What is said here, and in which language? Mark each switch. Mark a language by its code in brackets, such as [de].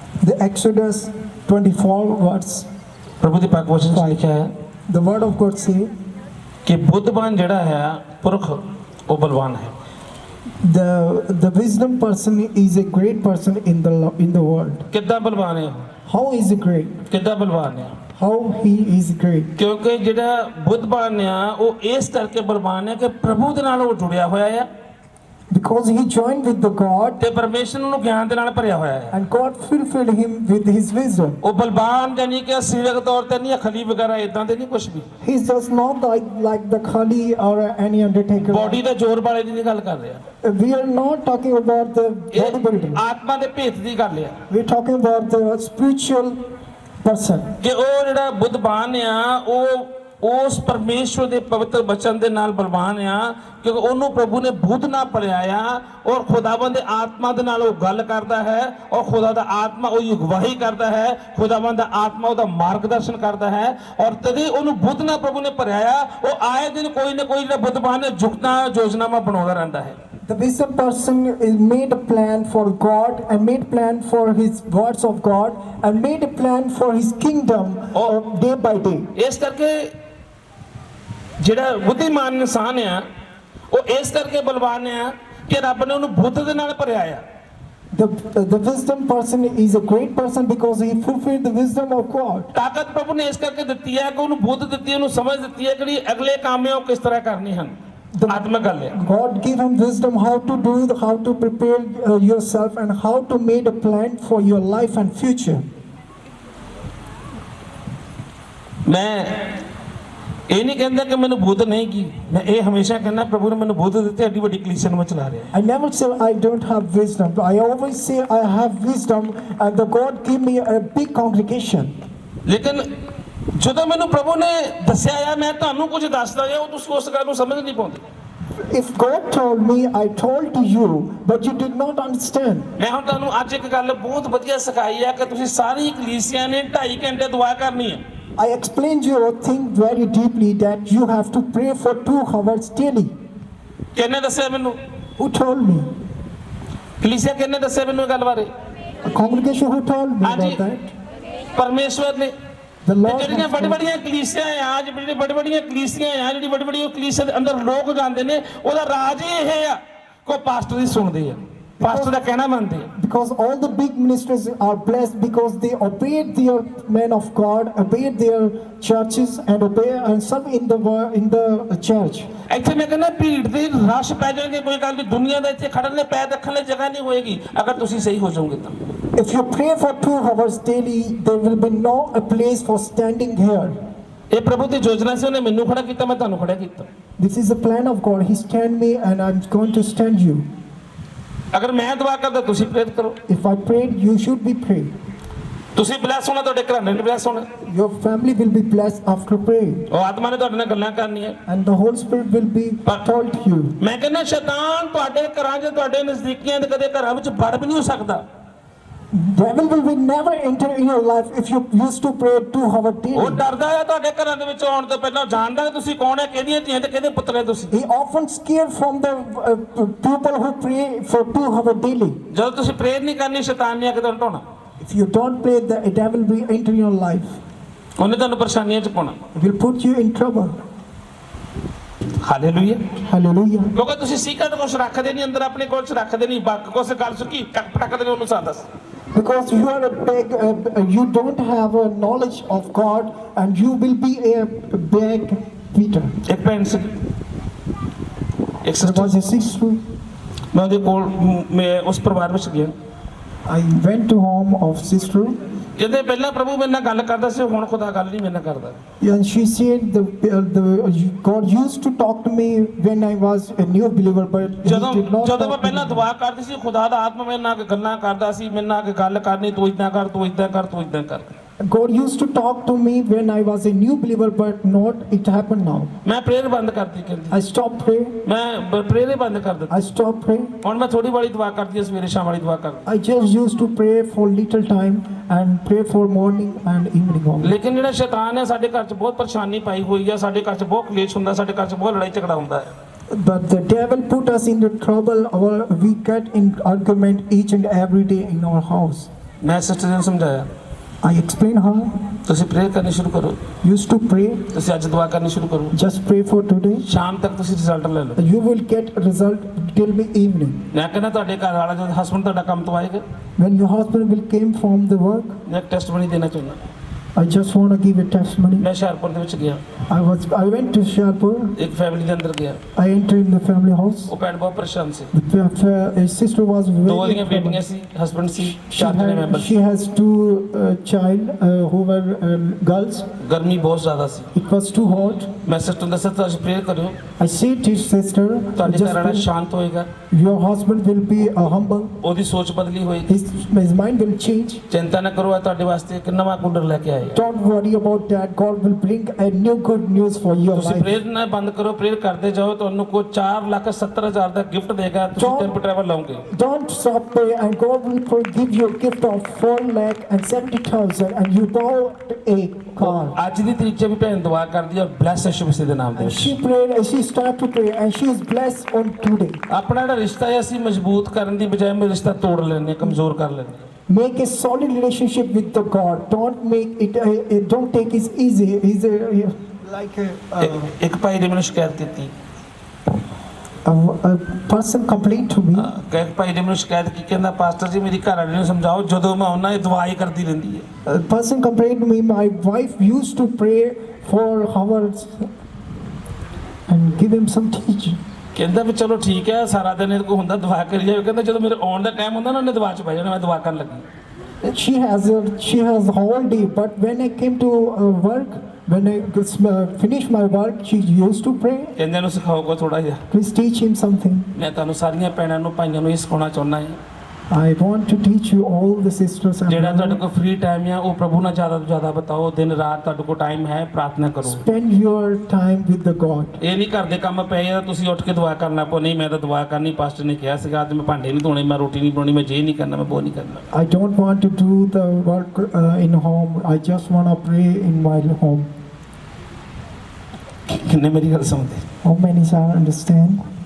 [en] the Exodus 24 verse, [pa] ਪ੍ਰਭੂ ਦੇ ਪਾਕ ਵਚਨ ਚ ਲਿਖਿਆ ਹੈ, [en] the word of God say [pa] ਕਿ ਬੁੱਧਵਾਨ ਜਿਹੜਾ ਹੈ ਪੁਰਖ ਉਹ ਬਲਵਾਨ ਹੈ। [en] The wisdom person is a great person in the world. [pa] ਕਿੱਦਾਂ ਬਲਵਾਨ ਹੈ? [en] How is he great? [pa] ਕਿੱਦਾਂ ਬਲਵਾਨ ਹੈ? [en] How he is great? [pa] ਕਿਉਂਕਿ ਜਿਹੜਾ ਬੁੱਧਵਾਨ ਆ ਉਹ ਇਸ ਕਰਕੇ ਬਲਵਾਨ ਹੈ ਕਿ ਪ੍ਰਭੂ ਦੇ ਨਾਲ ਉਹ ਜੁੜਿਆ ਹੋਇਆ ਹੈ [en] Because he joined with the God [pa] ਤੇ ਪਰਮੇਸ਼ਰ ਨੂੰ ਗਿਆਨ ਦੇ ਨਾਲ ਭਰਿਆ ਹੋਇਆ ਹੈ। [en] and God fulfilled him with his wisdom. [pa] ਉਹ ਬਲਵਾਨ ਜਾਨੀ ਕਿ ਸਰੀਰਕ ਤੌਰ ਤੇ ਨਹੀਂ, ਖਲੀ ਵਗੈਰਾ ਇਦਾਂ ਦੇ ਨਹੀਂ ਕੁਝ ਵੀ, [en] He does not like the Khali or any undertaker. [pa] Body ਦਾ ਜ਼ੋਰ ਵਾਲੇ ਦੀ ਨਹੀਂ ਗੱਲ ਕਰ ਰਿਹਾ, [en] We are not talking about the bodybuilding. [pa] ਆਤਮਾ ਦੇ ਭੇਤ ਦੀ ਗੱਲ ਹੈ [en] We're talking about the spiritual person. [pa] ਕਿ ਉਹ ਜਿਹੜਾ ਬੁੱਧਵਾਨ ਆ ਉਹ ਉਸ ਪਰਮੇਸ਼ਵਰ ਦੇ ਪਵਿੱਤਰ ਬਚਨ ਦੇ ਨਾਲ ਬਲਵਾਨ ਆ ਕਿਉਂਕਿ ਉਹਨੂੰ ਪ੍ਰਭੂ ਨੇ ਬੁੱਧ ਨਾਲ ਭਰਿਆ ਆ ਔਰ ਖੁਦਾਵੰਦ ਦੇ ਆਤਮਾ ਦੇ ਨਾਲ ਉਹ ਗੱਲ ਕਰਦਾ ਹੈ ਔਰ ਖੁਦਾ ਦਾ ਆਤਮਾ ਉਹਦੀ ਅਗਵਾਈ ਕਰਦਾ ਹੈ, ਖੁਦਾਵੰਦ ਦਾ ਆਤਮਾ ਉਹਦਾ ਮਾਰਗਦਰਸ਼ਨ ਕਰਦਾ ਹੈ ਔਰ ਤਦੇ ਉਹਨੂੰ ਬੁੱਧ ਨਾਲ ਪ੍ਰਭੂ ਨੇ ਭਰਿਆ ਆ। ਉਹ ਆਏ ਦਿਨ ਕੋਈ ਨਾ ਕੋਈ ਜਿਹੜਾ ਬੁੱਧਵਾਨ ਹੈ ਜੁਗਤਾਂ ਯੋਜਨਾਵਾਂ ਬਣਾਉਂਦਾ ਰਹਿੰਦਾ ਹੈ। [en] The wisdom person is made a plan for God and made plan for his words of God and made a plan for his kingdom day by day. [pa] ਇਸ ਕਰਕੇ ਜਿਹੜਾ ਬੁੱਧੀਮਾਨ ਇਨਸਾਨ ਆ ਉਹ ਇਸ ਕਰਕੇ ਬਲਵਾਨ ਆ ਕਿ ਰੱਬ ਨੇ ਉਹਨੂੰ ਬੁੱਧ ਦੇ ਨਾਲ ਭਰਿਆ ਆ। [en] The wisdom person is a great person because he fulfilled the wisdom of God. [pa] ਤਾਕਤ ਪ੍ਰਭੂ ਨੇ ਇਸ ਕਰਕੇ ਦਿੱਤੀ ਹੈ ਕਿ ਉਹਨੂੰ ਬੁੱਧ ਦਿੱਤੀ, ਉਹਨੂੰ ਸਮਝ ਦਿੱਤੀ ਹੈ ਕਿ ਅਗਲੇ ਕੰਮ ਉਹ ਕਿਸ ਤਰ੍ਹਾਂ ਕਰਨੇ ਹਨ। ਆਤਮਿਕ ਗੱਲ ਹੈ। [en] God gave him wisdom how to do, how to prepare yourself and how to make a plan for your life and future. [pa] ਮੈਂ ਇਹ ਨਹੀਂ ਕਹਿੰਦਾ ਕਿ ਮੈਨੂੰ ਬੁੱਧ ਨਹੀਂ ਕੀ, ਮੈਂ ਇਹ ਹਮੇਸ਼ਾ ਕਹਿੰਦਾ ਪ੍ਰਭੂ ਨੇ ਮੈਨੂੰ ਬੁੱਧ ਦਿੱਤੇ, ਐਡੀ ਵੱਡੀ ਕਲੀਸਿਆ ਨੂੰ ਮੈਂ ਚਲਾ ਰਿਹਾ। [en] I never say I don't have wisdom. I always say I have wisdom and the God give me a big congregation. [pa] ਲੇਕਿਨ ਜਦੋਂ ਮੈਨੂੰ ਪ੍ਰਭੂ ਨੇ ਦੱਸਿਆ ਆ ਮੈਂ ਤੁਹਾਨੂੰ ਕੁਝ ਦੱਸਦਾ ਆ ਉਹ ਤੁਸੀਂ ਉਸ ਗੱਲ ਨੂੰ ਸਮਝ ਨਹੀਂ ਪਾਉਂਦੇ। [en] If God told me, I told to you, but you did not understand. [pa] ਮੈਂ ਹੁਣ ਤੁਹਾਨੂੰ ਅੱਜ ਇੱਕ ਗੱਲ ਬਹੁਤ ਵਧੀਆ ਸਿਖਾਈ ਆ ਕਿ ਤੁਸੀਂ ਸਾਰੀ ਕਲੀਸਿਆ ਨੇ 2.5 ਘੰਟੇ ਦੁਆ ਕਰਨੀ ਹੈ। [en] I explained you a thing very deeply that you have to pray for 2 hours daily. [pa] ਕਿਹਨੇ ਦੱਸਿਆ ਮੈਨੂੰ? [en] Who told me? [pa] ਕਲੀਸਿਆ ਕਿਹਨੇ ਦੱਸਿਆ ਮੈਨੂੰ ਇਹ ਗੱਲ ਬਾਰੇ? [en] A congregation who told me [pa] ਹਾਂਜੀ [en] about that. [pa] ਪਰਮੇਸ਼ਵਰ ਨੇ। [en] The Lord [pa] ਜਿਹੜੀਆਂ [en] has [pa] ਵੱਡੀ [en] told me. [pa] ਵੱਡੀਆਂ ਕਲੀਸਿਆ ਆ, ਜਿਹੜੀ ਵੱਡੀ ਵੱਡੀਆਂ ਕਲੀਸਿਆ ਆ, ਜਿਹੜੀ ਵੱਡੀ ਵੱਡੀ ਕਲੀਸਿਆ ਦੇ ਅੰਦਰ ਲੋਕ ਜਾਂਦੇ ਨੇ ਉਹਦਾ ਰਾਜ ਇਹ ਆ ਕੋ ਪਾਸਟਰ ਦੀ ਸੁਣਦੇ ਆ, ਪਾਸਟਰ ਦਾ ਕਹਿਣਾ ਮੰਨਦੇ ਆ। [en] Because all the big ministers are blessed because they obeyed their men of God, obeyed their churches and obey and serve in the church. [pa] ਇੱਥੇ ਮੈਂ ਕਹਿੰਦਾ ਭੀੜ ਦੇ ਰਸ਼ ਪੈ ਜਾਣਗੇ, ਕੋਈ ਗੱਲ ਨਹੀਂ, ਦੁਨੀਆ ਦਾ ਇੱਥੇ ਖੜਨ ਲਈ ਪੈਰ ਰੱਖਣ ਲਈ ਜਗ੍ਹਾ ਨਹੀਂ ਹੋਏਗੀ ਅਗਰ ਤੁਸੀਂ ਸਹੀ ਹੋ ਜਾਓਗੇ ਤਾਂ। [en] If you pray for 2 hours daily, there will be no a place for standing here. [pa] ਇਹ ਪ੍ਰਭੂ ਦੀ ਯੋਜਨਾ ਸੀ, ਉਹਨੇ ਮੈਨੂੰ ਖੜਾ ਕੀਤਾ, ਮੈਂ ਤੁਹਾਨੂੰ ਖੜਾ ਕੀਤਾ। [en] This is the plan of God. He stand me and I'm going to stand you. [pa] ਅਗਰ ਮੈਂ ਦੁਆ ਕਰਦਾ ਤੁਸੀਂ ਪ੍ਰੇਰਿਤ ਕਰੋ। [en] If I prayed, you should be praying. [pa] ਤੁਸੀਂ ਬਲੈਸ ਹੋਣਾ, ਤੁਹਾਡੇ ਘਰਾਂ ਨੇ ਬਲੈਸ ਹੋਣਾ, [en] Your family will be blessed after praying. [pa] ਉਹ ਆਤਮਾ ਨੇ ਤੁਹਾਡੇ ਨਾਲ ਗੱਲਾਂ ਕਰਨੀਆਂ। [en] And the Holy Spirit will be told to you. [pa] ਮੈਂ ਕਹਿੰਦਾ ਸ਼ੈਤਾਨ ਤੁਹਾਡੇ ਘਰਾਂ 'ਚ, ਤੁਹਾਡੇ ਨਜ਼ਦੀਕੀਆਂ ਦੇ ਕਦੇ ਘਰਾਂ ਵਿੱਚ ਵੜ ਵੀ ਨਹੀਂ ਹੋ ਸਕਦਾ। [en] Devil will never enter in your life if you used to pray 2 hours [pa] ਉਹ [en] daily. [pa] ਡਰਦਾ ਹੈ ਤੁਹਾਡੇ ਘਰਾਂ ਦੇ ਵਿੱਚ ਆਉਣ ਤੋਂ ਪਹਿਲਾਂ, ਜਾਣਦਾ ਤੁਸੀਂ ਕੌਣ ਹੈ, ਕਿਹਦੀਆਂ ਧੀਆਂ ਤੇ ਕਿਹਦੇ ਪੁੱਤਰ ਹੈ ਤੁਸੀਂ। [en] He often scared from the people who pray for 2 hours daily. [pa] ਜਦੋਂ ਤੁਸੀਂ ਪ੍ਰੇਅਰ ਨਹੀਂ ਕਰਨੀ ਸ਼ੈਤਾਨ ਨੇ ਆ ਕੇ ਤੁਹਾਨੂੰ ਢਾਉਣਾ, [en] If you don't pray, the devil will enter your life. [pa] ਉਹਨੇ ਤੁਹਾਨੂੰ ਪਰੇਸ਼ਾਨੀਆਂ 'ਚ ਪਾਉਣਾ। [en] It will put you in trouble. [pa] Hallelujah. [en] Hallelujah. [pa] ਕਿਉਂਕਿ ਤੁਸੀਂ ਸੀਕਰਟ ਕੁਛ ਰੱਖਦੇ ਨਹੀਂ ਅੰਦਰ, ਆਪਣੇ ਕੋਲ 'ਚ ਰੱਖਦੇ ਨਹੀਂ, ਬਾਕੀ ਕੁਛ ਗੱਲ ਸੁੱਕੀ ਟਕ ਪਟਕਦੇ ਨੇ ਉਹਨੂੰ ਸਾਦਾ। [en] Because you are a big, you don't have a knowledge of God, and you will be a big Peter. [pa] ਇੱਕ ਭੈਣ ਸੀ, ਇੱਕ [en] There [pa] sister, [en] was a sister. [pa] ਮੈਂ ਉਹਦੇ ਕੋਲ ਮੈਂ ਉਸ ਪਰਿਵਾਰ ਵਿੱਚ ਗਿਆ। [en] I went to home of sister, [pa] ਜਿਹਦੇ ਪਹਿਲਾਂ ਪ੍ਰਭੂ ਮੇਰੇ ਨਾਲ ਗੱਲ ਕਰਦਾ ਸੀ, ਹੁਣ ਖੁਦਾ ਗੱਲ ਨਹੀਂ ਮੇਰੇ ਨਾਲ ਕਰਦਾ। [en] and she said God used to talk to me when I was a new believer, but He [pa] ਜਦੋਂ [en] did not [pa] ਜਦੋਂ ਮੈਂ [en] talk to [pa] ਪਹਿਲਾਂ [en] me. [pa] ਦੁਆ ਕਰਦੀ ਸੀ, ਖੁਦਾ ਦਾ ਆਤਮਾ ਮੇਰੇ ਨਾਲ ਗੱਲਾਂ ਕਰਦਾ ਸੀ, ਮੇਰੇ ਨਾਲ ਗੱਲ ਕਰਨੀ, ਤੂੰ ਇਦਾਂ ਕਰ, ਤੂੰ ਇਦਾਂ ਕਰ, ਤੂੰ ਇਦਾਂ ਕਰ। [en] God used to talk to me when I was a new believer, but not it happened now. [pa] ਮੈਂ ਪ੍ਰੇਅਰ ਬੰਦ ਕਰਤੀ ਕਹਿੰਦੀ, [en] I stopped praying. [pa] ਮੈਂ ਪ੍ਰੇਅਰ ਹੀ ਬੰਦ ਕਰ ਦਿੱਤੀ। [en] I stopped praying. [pa] ਹੁਣ ਮੈਂ ਥੋੜੀ ਵਾਲੀ ਦੁਆ ਕਰਦੀ ਹਾਂ, ਸਵੇਰੇ ਸ਼ਾਮ ਵਾਲੀ ਦੁਆ ਕਰਦੀ। [en] I just used to pray for little time and pray for morning and evening only. [pa] ਲੇਕਿਨ ਜਿਹੜਾ ਸ਼ੈਤਾਨ ਹੈ ਸਾਡੇ ਘਰ 'ਚ ਬਹੁਤ ਪਰੇਸ਼ਾਨੀ ਪਾਈ ਹੋਈ ਹੈ, ਸਾਡੇ ਘਰ 'ਚ ਬਹੁਤ ਕਲੇਸ਼ ਹੁੰਦਾ, ਸਾਡੇ ਘਰ 'ਚ ਬਹੁਤ ਲੜਾਈ ਝਗੜਾ ਹੁੰਦਾ ਹੈ। [en] But the devil put us in the trouble, we get in argument each and every day in our house. [pa] ਮੈਂ ਸਿਸਟਰ ਨੂੰ ਸਮਝਾਇਆ, [en] I explained her, [pa] ਤੁਸੀਂ ਪ੍ਰੇਅਰ ਕਰਨੀ ਸ਼ੁਰੂ ਕਰੋ, [en] used to pray, [pa] ਤੁਸੀਂ ਅੱਜ ਦੁਆ ਕਰਨੀ ਸ਼ੁਰੂ ਕਰੋ, [en] just pray for today. [pa] ਸ਼ਾਮ ਤੱਕ ਤੁਸੀਂ ਰਿਜ਼ਲਟ ਲੈ ਲਓ। [en] You will get result till the evening. [pa] ਮੈਂ ਕਹਿੰਦਾ ਤੁਹਾਡੇ ਘਰ ਵਾਲਾ ਜਦੋਂ ਹਸਬੰਡ ਤੁਹਾਡਾ ਕੰਮ ਤੋਂ ਆਏਗਾ, [en] When your husband will came from the work, [pa] ਮੈਂ ਇੱਕ ਟੈਸਟਮਨੀ ਦੇਣਾ ਚਾਹੁੰਦਾ। [en] I just want to give a testimony. [pa] ਮੈਂ ਹੁਸ਼ਿਆਰਪੁਰ ਦੇ ਵਿੱਚ ਗਿਆ, [en] I went to Sharpur. [pa] ਇੱਕ ਫੈਮਿਲੀ ਦੇ ਅੰਦਰ ਗਿਆ, [en] I entered in the family house. [pa] ਉਹ ਭੈਣ ਬਹੁਤ ਪਰੇਸ਼ਾਨ ਸੀ, [en] His sister was [pa] ਦੋ [en] very. [pa] ਦੀਆਂ ਬੇਟੀਆਂ ਸੀ, ਹਸਬੰਡ ਸੀ, [en] She, [pa] ਚਾਰ ਜਣੇ member [en] she has two child who were girls. [pa] ਗਰਮੀ ਬਹੁਤ ਜ਼ਿਆਦਾ ਸੀ। [en] It was too hot. [pa] ਮੈਂ ਸਿਸਟਰ ਨੂੰ ਦੱਸਿਆ ਤੁਸੀਂ ਪ੍ਰੇਅਰ ਕਰਿਓ, [en] I said to his sister, [pa] ਤੁਹਾਡੇ [en] just [pa] ਘਰ ਵਾਲਾ [en] pray. [pa] ਸ਼ਾਂਤ ਹੋਏਗਾ, [en] Your husband will be humble. [pa] ਉਹਦੀ ਸੋਚ ਬਦਲੀ ਹੋਏਗੀ, [en] His mind will change. [pa] ਚਿੰਤਾ ਨਾ ਕਰੋ, ਇਹ ਤੁਹਾਡੇ ਵਾਸਤੇ ਇੱਕ ਨਵਾਂ ਕੂਲਰ ਲੈ ਕੇ ਆਏ। [en] Don't worry about that. God will bring a new good news for your [pa] ਤੁਸੀਂ [en] life. [pa] ਪ੍ਰੇਅਰ ਨਾ ਬੰਦ ਕਰੋ, ਪ੍ਰੇਅਰ ਕਰਦੇ ਜਾਓ, ਤੁਹਾਨੂੰ ਕੋਈ 4,70,000 ਦਾ ਗਿਫਟ ਦੇਗਾ, ਤੁਸੀਂ John- ਟੈਂਪੋ ਟਰੈਵਲ ਲਾਓਗੇ। [en] Don't stop prayer, and God will give you a gift of 4,70,000, and you bought a car. [pa] ਅੱਜ ਦੀ ਤਰੀਕ 'ਚ ਵੀ ਭੈਣ ਦੁਆ ਕਰਦੀ ਹੈ, ਬਲੈਸ ਯਿਸੂ ਮਸੀਹ ਦੇ ਨਾਮ ਦੇ [en] And [pa] ਵਿੱਚ। [en] she prayed, and she started to pray, and she is blessed on today. [pa] ਆਪਣਾ ਜਿਹੜਾ ਰਿਸ਼ਤਾ ਹੈ ਅਸੀਂ ਮਜ਼ਬੂਤ ਕਰਨ ਦੀ ਬਜਾਏ ਮੈਂ ਰਿਸ਼ਤਾ ਤੋੜ ਲੈਂਦੇ ਹਾਂ, ਕਮਜ਼ੋਰ ਕਰ ਲੈਂਦੇ ਹਾਂ। [en] Make a solid relationship with the God. Don't make it. Don't take it easy. He's like [pa] ਇੱਕ ਭਾਈ ਨੇ ਮੈਨੂੰ ਸ਼ਿਕਾਇਤ ਕੀਤੀ, [en] a person complained to me. [pa] ਕਿ ਇੱਕ ਭਾਈ ਨੇ ਮੈਨੂੰ ਸ਼ਿਕਾਇਤ ਕੀ, ਕਹਿੰਦਾ ਪਾਸਟਰ ਜੀ ਮੇਰੀ ਘਰ ਵਾਲੀ ਨੂੰ ਸਮਝਾਓ, ਜਦੋਂ ਮੈਂ ਆਉਣਾ ਇਹ ਦੁਆ ਹੀ ਕਰਦੀ ਰਹਿੰਦੀ ਹੈ। [en] A person complained to me. My wife used to pray for hours and give him some teaching. [pa] ਕਹਿੰਦਾ ਵੀ ਚਲੋ ਠੀਕ ਹੈ, ਸਾਰਾ ਦਿਨ ਇਹਦੇ ਕੋਲ ਹੁੰਦਾ ਦੁਆ ਕਰੀ ਜਾਵੇ, ਕਹਿੰਦਾ ਜਦੋਂ ਮੇਰੇ ਆਉਣ ਦਾ ਟਾਈਮ ਹੁੰਦਾ ਨਾ ਉਹਨੇ ਦੁਆ 'ਚ ਪੈ ਜਾਣਾ, ਮੈਂ ਦੁਆ ਕਰਨ ਲੱਗੀ। [en] She has all day, but when I came to work, when I finished my work, she used to pray. [pa] ਕਹਿੰਦੇ ਨੂੰ ਸਿਖਾਓਗਾ ਥੋੜਾ ਜਿਹਾ। [en] Please teach him something. [pa] ਮੈਂ ਤੁਹਾਨੂੰ ਸਾਰੀਆਂ ਭੈਣਾਂ ਨੂੰ ਭਾਈਆਂ ਨੂੰ ਇਹ ਸਿਖਾਉਣਾ ਚਾਹੁੰਦਾ ਹਾਂ, [en] I want to teach you all the sisters and [pa] ਜਿਹੜਾ ਤੁਹਾਡੇ [en] brothers. [pa] ਕੋਲ ਫ੍ਰੀ ਟਾਈਮ ਆ ਉਹ ਪ੍ਰਭੂ ਨਾਲ ਜ਼ਿਆਦਾ ਤੋਂ ਜ਼ਿਆਦਾ ਬਤਾਓ, ਦਿਨ ਰਾਤ ਤੁਹਾਡੇ ਕੋਲ ਟਾਈਮ ਹੈ, ਪ੍ਰਾਰਥਨਾ ਕਰੋ। [en] Spend your time with the God. [pa] ਇਹ ਨਹੀਂ ਘਰ ਦੇ ਕੰਮ ਪਏ ਆ ਤੁਸੀਂ ਉੱਠ ਕੇ ਦੁਆ ਕਰਨਾ ਪੋ, ਨਹੀਂ ਮੈਂ ਤਾਂ ਦੁਆ ਕਰਨੀ, ਪਾਸਟਰ ਨੇ ਕਿਹਾ ਸੀਗਾ ਅੱਜ ਮੈਂ ਭਾਂਡੇ ਨਹੀਂ ਧੋਣੇ, ਮੈਂ ਰੋਟੀ ਨਹੀਂ ਬਣਾਉਣੀ, ਮੈਂ ਜੇ ਨਹੀਂ ਕਰਨਾ, ਮੈਂ ਉਹ ਨਹੀਂ ਕਰਨਾ। [en] I don't want to do the work in home. I just want to pray in my home. [pa] ਕਿੰਨੇ ਮੇਰੀ ਗੱਲ ਸੁਣਦੇ? [en] How many shall understand?